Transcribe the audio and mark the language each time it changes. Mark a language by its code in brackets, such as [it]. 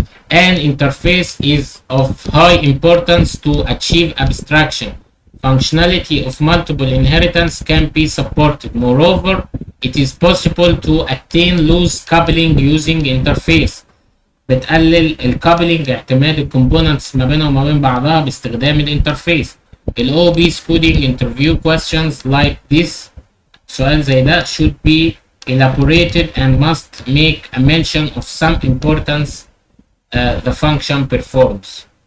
[en] An interface is of high importance to achieve abstraction. Functionality of multiple inheritance can be supported. Moreover, it is possible to attain loose coupling using interface. [ar] بتقلل الكابلنج اعتماد الكومبوننتس ما بينها وما بين بعضها باستخدام الانترفيس. [en] ال OOP coding interview questions like this [ar] سؤال زي ده [en] should be elaborated and must make a mention of some importance the function performs.